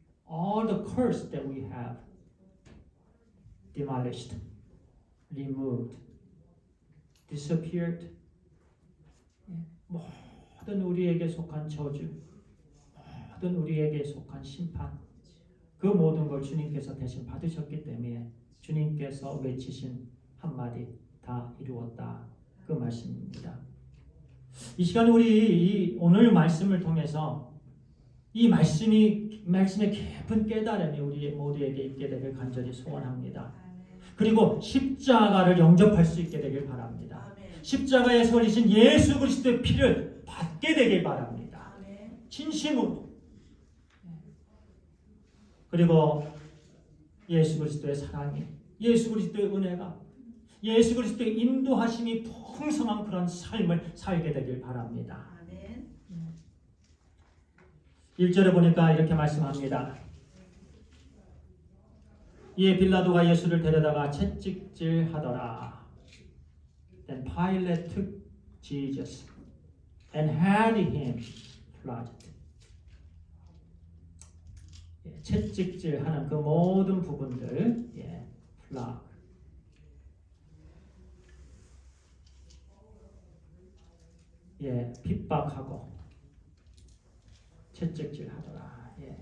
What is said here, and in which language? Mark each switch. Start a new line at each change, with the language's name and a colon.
English: All the curse that we have demolished, removed, disappeared.
Korean: 모든 우리에게 속한 저주, 모든 우리에게 속한 심판, 그 모든 걸 주님께서 대신 받으셨기 때문에 주님께서 외치신 한마디 다 이루었다. 그 말씀입니다. 이 시간에 우리 오늘 말씀을 통해서 이 말씀의 깊은 깨달음이 우리 모두에게 있게 되길 간절히 소원합니다. 그리고 십자가를 영접할 수 있게 되길 바랍니다. 십자가에 설리신 예수 그리스도의 피를 받게 되길 바랍니다. 진심으로. 그리고 예수 그리스도의 사랑이, 예수 그리스도의 은혜가, 예수 그리스도의 인도하심이 풍성한 그런 삶을 살게 되길 바랍니다. 1절에 보니까 이렇게 말씀합니다. 이에 빌라도가 예수를 데려다가 채찍질하더라.
English: Then Pilate took Jesus and had him flogged.
Korean: 채찍질하는 그 모든 부분들, flog. 핍박하고 채찍질하더라.